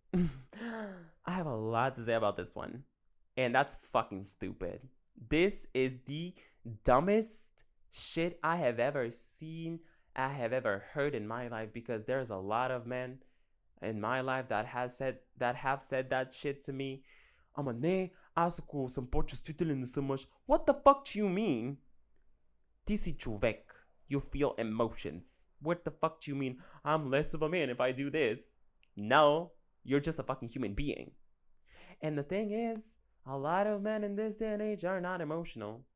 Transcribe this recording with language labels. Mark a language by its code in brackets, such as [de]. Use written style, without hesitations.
[en] I have a lot to say about this one. And that's fucking stupid. This is the dumbest shit I have ever seen, I have ever heard in my life, because there's a lot of men in my life that have said that shit to me. [bg] Ама не, аз ако съм по-чувствителен не съм мъж. [en] What the fuck do you mean? [bg] Ти си човек. [en] You feel emotions. What the fuck do you mean? I'm less of a man if I do this. No, You're just a fucking human being. And the thing is, a lot of men in this day and age are not emotional.